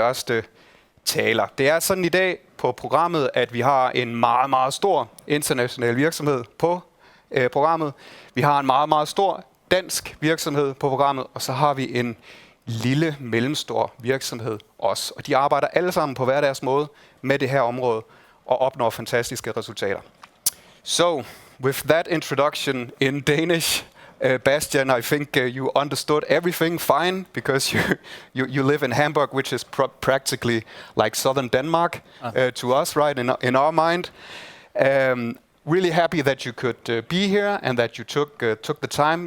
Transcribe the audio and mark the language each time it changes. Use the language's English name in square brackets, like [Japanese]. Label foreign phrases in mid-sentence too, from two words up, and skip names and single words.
[Danish] Det er sådan i dag, på programmet, at vi har en meget, meget stor international virksomhed på programmet. Vi har en meget, meget stor dansk virksomhed på programmet, og så har vi en lille, mellemstor virksomhed også. Og de arbejder alle sammen på hver deres måde med det her område og opnår fantastiske resultater. [English] So, with that introduction in Danish, Bastian, I think you understood everything fine because you live in Hamburg, which is practically like southern Denmark to us, right, in our mind. Really happy that you could be here and that you took the time.